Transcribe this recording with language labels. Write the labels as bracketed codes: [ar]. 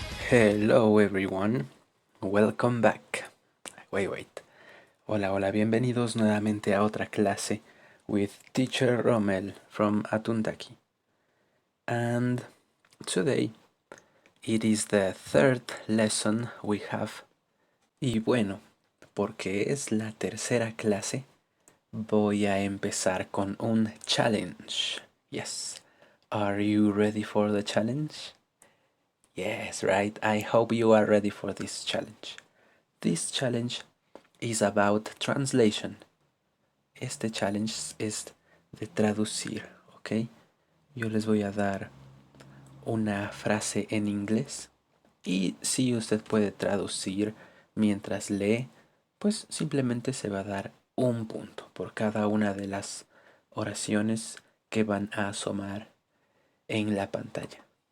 [en] Hello everyone, welcome back. Wait. [es] Hola, bienvenidos nuevamente a otra clase [en] with Teacher Rommel from Atuntaki. And today it is the third lesson we have. [es] Y bueno, porque es la tercera clase, voy a empezar con un challenge. [en] Yes. Are you ready for the challenge? Yes, right. I hope you are ready for this challenge. This challenge is about translation. [es] Este challenge es de traducir, ¿ok? Yo les voy a dar una frase en inglés y si usted puede traducir mientras lee, pues simplemente se va a dar un punto por cada una de las oraciones que van a asomar en la pantalla.